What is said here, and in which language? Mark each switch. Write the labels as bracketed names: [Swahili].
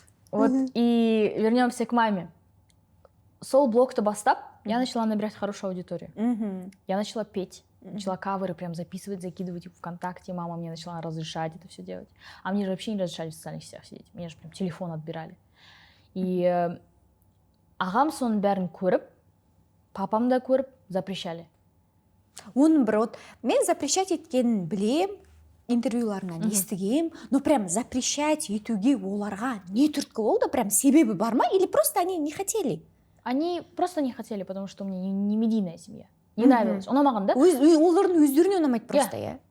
[Russian] Вот, и вернемся к маме. [Kazakh] Сол блог-то бастап, [Russian] я начала набирать хорошую аудиторию. Я начала петь. Начала каверы прям записывать, закидывать в ВКонтакте. Мама мне начала разрешать это все делать. А мне же вообще не разрешали в социальных сетях сидеть. Мне же прям телефон отбирали. [Kazakh] И ағам соның бәрін көріп, папам да көріп, запрещали. Оның бір вот, мен запрещать еткенін білем, интервьюларынан естігем, но прям запрещать етуге оларға не түрткі болды? Прям себебі бар ма? [Russian] Или просто они не хотели? Они просто не хотели, потому что у меня не медийная семья. Не нравилось. [Kazakh] Ұнамаған да? Олардың өздеріне ұнамайды просто, иә?